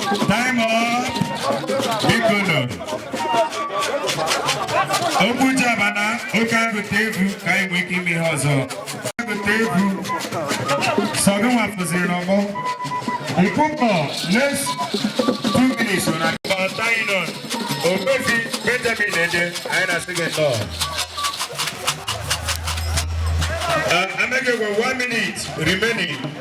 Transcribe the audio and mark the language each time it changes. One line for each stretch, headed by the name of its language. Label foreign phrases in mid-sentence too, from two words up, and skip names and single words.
English: Time up.
Igbo: Biko nọ. Okwu Jabana, oke agụta egwu ka anyị nwee ike ime ihe ọzọ. Agụta egwu. Sọ gị nwa fụziri n'ọgbọ. Nkwụkọ,
English: next two minutes na Ọta Inon.
Igbo: Ogbefi Benjamin Ede, anyị na-asị gị nnọọ. Uh, Amege,
English: we one minute remaining.